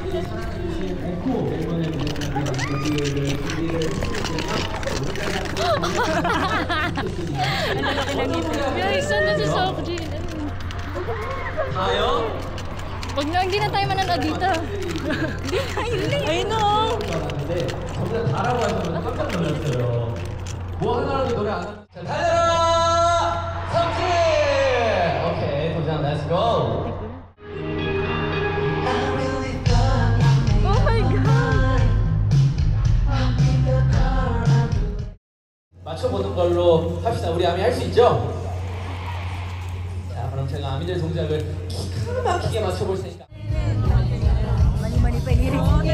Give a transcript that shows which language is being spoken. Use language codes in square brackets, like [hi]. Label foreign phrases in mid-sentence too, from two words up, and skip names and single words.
[tl] Ano laki ng ngipin? Guys, saan na si Sokjin? Huwag na, hindi na tayo mananood dito. Ayun o. [ko] 근데 저보다 잘하고 하셔서 깜짝 놀랐어요. 뭐 하나라도 노래 안 하면 자, 달려라! 성진! 오케이, 도전, [en] let's go! Oh my God. [ko] 맞춰보는 걸로 합시다. 우리 아미 할 수 있죠? 자, 그럼 제가 아미들 동작을 기가 막히게 맞춰볼 테니까. [tl] Mani-mani pa yung lirik.